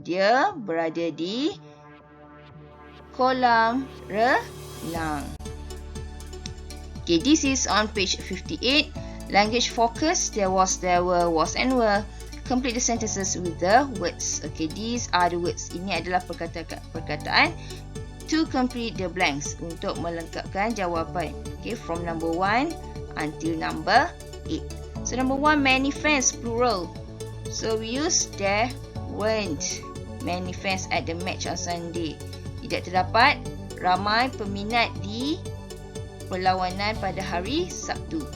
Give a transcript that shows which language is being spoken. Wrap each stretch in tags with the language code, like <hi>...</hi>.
<ms>Dia berada di kolam renang.</ms> <en>Okay, this is on page 58. Language focus. There was, there were, was and were. Complete the sentences with the words. Okay, these are the words.</en> <ms>Ini adalah perkataan</ms> <en>to complete the blanks,</en> <ms>untuk melengkapkan jawapan.</ms> <en>Okay, from number 1 until number 8. So number 1, many friends, plural. So we use there weren't many friends at the match on Sunday.</en> <ms>Tidak terdapat ramai peminat di perlawanan pada hari Sabtu.</ms>